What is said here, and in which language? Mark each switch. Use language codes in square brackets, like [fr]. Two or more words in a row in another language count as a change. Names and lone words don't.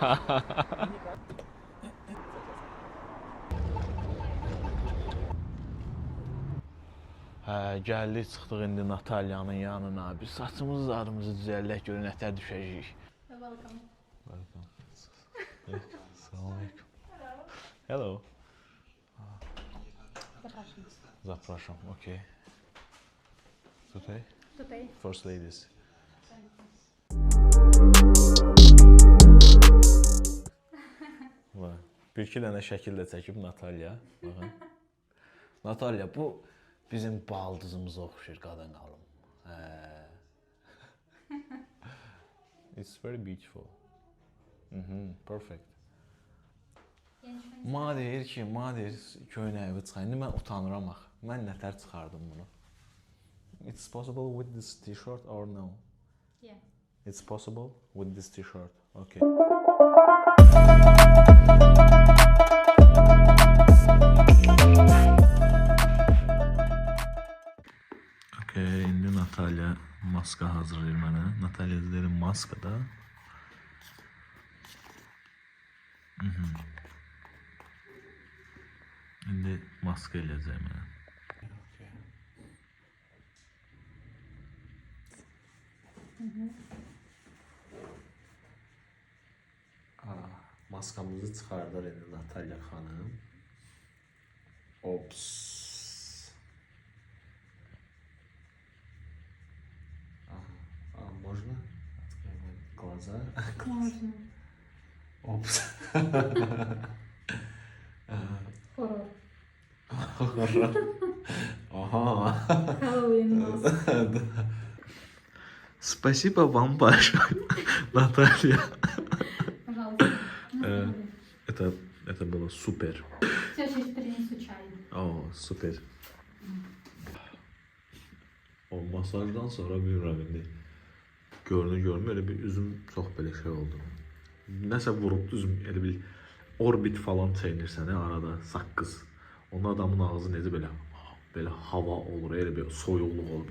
[az] Hə, gəldik, çıxdıq indi Natalyanın yanına. Biz saçımızı, zarımızı düzəldək, görün nətər düşəcəyik. [en] Welcome. [az] Salam aleykum. [en] Hello. [pl] Zapraszam. Zapraszam, okey. Tutaj? Tutaj. [en] First ladies. [az] Vay. Bir-iki dənə şəkil də çəkib Natalya. Baxın. Natalya, bu bizim baldızımıza oxşayır, qadın qalım. [en] It's very beautiful. Perfect. [az] Mənə deyir ki, köynəyi çıxar. İndi mən utanıram axı. Mən nətər çıxardım bunu? [en] It's possible with this t-shirt or no? Yeah. It's possible with this t-shirt. Okay. [az] Okay, indi Natalya maska hazırlayır mənə. Natalya dedim maskada. İndi maska eləyəcək mənə. Maskamızı çıxardar indi Natalya xanım. [ru] Ops. Можно? Открываем глаза. Можно. Опс. Horror. Ага. [en] Halloween mask. [ru] Спасибо вам большое, Наталья. Пожалуйста. Это было супер. Все, сейчас принесу чай. О, [az] süper. O masajdan sonra bilmirəm indi. Görünür, elə bir üzüm çox belə şey oldu. Nəsə vurubdu üzüm, elə bir orbit falan çeynirsən arada, saqqız. Onun adamın ağzı necə belə hava olur, elə bir soyuqluq olur.